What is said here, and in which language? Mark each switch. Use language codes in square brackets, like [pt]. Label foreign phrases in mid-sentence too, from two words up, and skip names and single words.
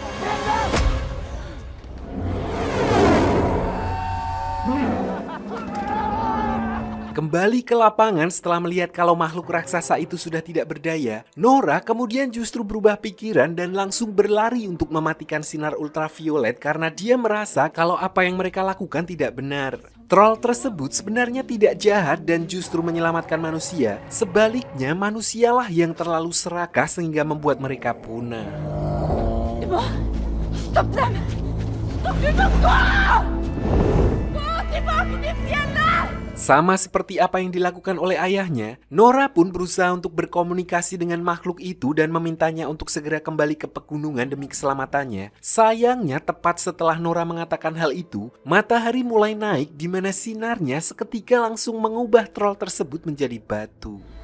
[id] Kembali ke lapangan setelah melihat kalau makhluk raksasa itu sudah tidak berdaya, Nora kemudian justru berubah pikiran dan langsung berlari untuk mematikan sinar ultraviolet karena dia merasa kalau apa yang mereka lakukan tidak benar. Troll tersebut sebenarnya tidak jahat dan justru menyelamatkan manusia. Sebaliknya, manusialah yang terlalu serakah sehingga membuat mereka punah. [no] Stopp dem! Stopp, du må gå! Gå tilbake til fjellet! [id] Sama seperti apa yang dilakukan oleh ayahnya, Nora pun berusaha untuk berkomunikasi dengan makhluk itu dan memintanya untuk segera kembali ke pegunungan demi keselamatannya. Sayangnya, tepat setelah Nora mengatakan hal itu, matahari mulai naik di mana sinarnya seketika langsung mengubah troll tersebut menjadi batu.